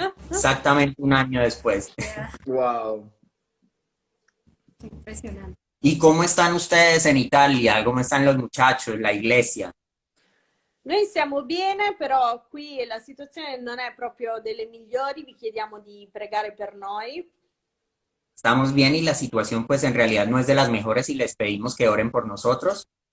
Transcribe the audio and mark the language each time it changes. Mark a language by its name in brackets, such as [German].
[Spanish] exactamente un año después. Wow. Impresionante. ¿Y cómo están ustedes en Italia? ¿Cómo están los muchachos, la iglesia? [Italian] Noi siamo bene, però qui la situazione non è proprio delle migliori, vi chiediamo di pregare per noi. [Spanish] Estamos bien y la situación pues en realidad no es de las mejores y les pedimos que oren por nosotros.